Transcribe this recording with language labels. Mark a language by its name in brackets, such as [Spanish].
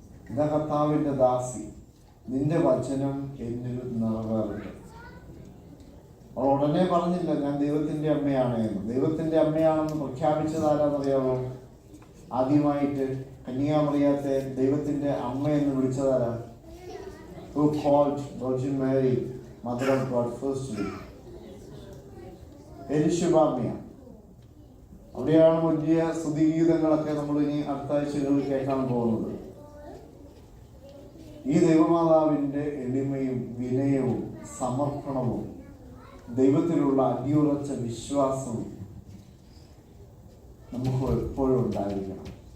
[Malayalam] ഇതാ കർത്താവിൻ്റെ ദാസി, നിന്റെ വചനം എന്നിൽ നിറവേറട്ടെ. അവൾ ഉടനെ പറഞ്ഞില്ല ഞാൻ ദൈവത്തിൻ്റെ അമ്മയാണ് എന്ന്. ദൈവത്തിൻ്റെ അമ്മയാണെന്ന് പ്രഖ്യാപിച്ചത് ആരാന്നറിയാമോ? ആദ്യമായിട്ട് കന്യാമറിയാത്തെ ദൈവത്തിൻ്റെ അമ്മ എന്ന് വിളിച്ചതാരാ? [English] Who called Virgin Mary Mother of God firstly? [Malayalam] എലിശബാമ്മയാണ്. അവിടെയാണ് വലിയ സ്തുതിഗീതങ്ങളൊക്കെ നമ്മൾ ഇനി അടുത്ത ആഴ്ചകളിൽ കേൾക്കാൻ പോകുന്നത്. ഈ ദൈവമാതാവിൻ്റെ എളിമയും വിനയവും സമർപ്പണവും ദൈവത്തിലുള്ള അടിയുറച്ച വിശ്വാസവും നമുക്ക് എപ്പോഴും ഉണ്ടായിരിക്കണം.